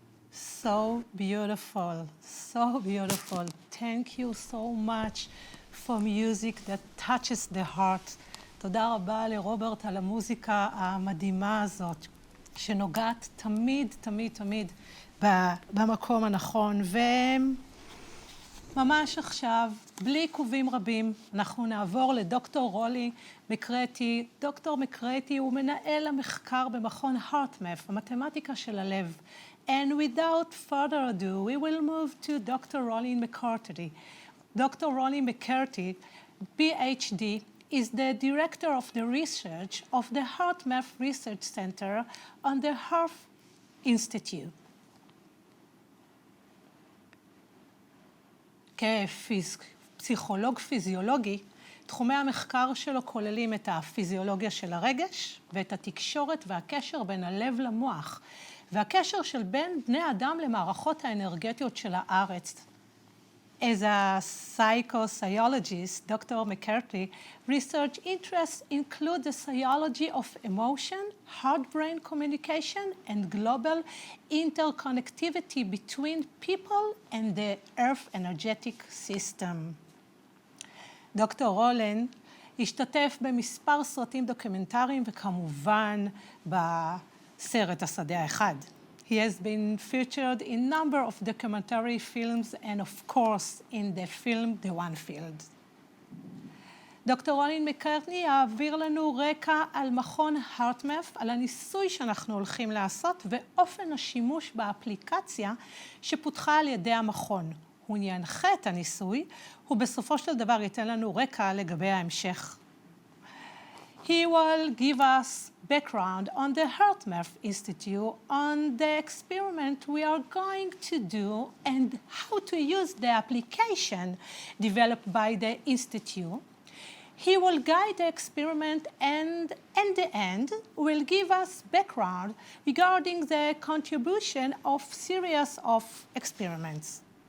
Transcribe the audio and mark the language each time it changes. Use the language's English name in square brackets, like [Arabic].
[English] so beautiful, so beautiful. Thank you so much for music that touches the heart. [Hebrew] תודה רבה לרוברט על המוזיקה המדהימה הזאת, שנוגעת תמיד, תמיד, תמיד במקום הנכון. וממש עכשיו, בלי עיכובים רבים, אנחנו נעבור לדוקטור רולי מקרטי. דוקטור מקרטי הוא מנהל המחקר במכון HeartMath, המתמטיקה של הלב. [English] And without further ado, we will move to Dr. Rollin McCarty. Dr. Rollin McCarty, PhD, is the director of the research of the HeartMath Research Center on the HeartMath Institute. [Hebrew] כפסיכולוג פיזיולוגי, תחומי המחקר שלו כוללים את הפיזיולוגיה של הרגש ואת התקשורת והקשר בין הלב למוח, והקשר של בין בני אדם למערכות האנרגטיות של הארץ. [English] As a psychosociologist, Dr. McCarty, research interests include the psychology of emotion, heart-brain communication, and global interconnectivity between people and the Earth energetic system. [Hebrew] דוקטור רולן השתתף במספר סרטים דוקומנטריים וכמובן בסרט השדה האחד. [English] He has been featured in a number of documentary films and of course in the film The One Field. [Hebrew] דוקטור רולין מקרטני יעביר לנו רקע על מכון HeartMath, על הניסוי שאנחנו הולכים לעשות ואופן השימוש באפליקציה שפותחה על ידי המכון. הוא ינחה את הניסוי, ובסופו של דבר ייתן לנו רקע לגבי ההמשך. [English] He will give us background on the HeartMath Institute, on the experiment we are going to do and how to use the application developed by the Institute. He will guide the experiment and in the end will give us background regarding the contribution of series of experiments.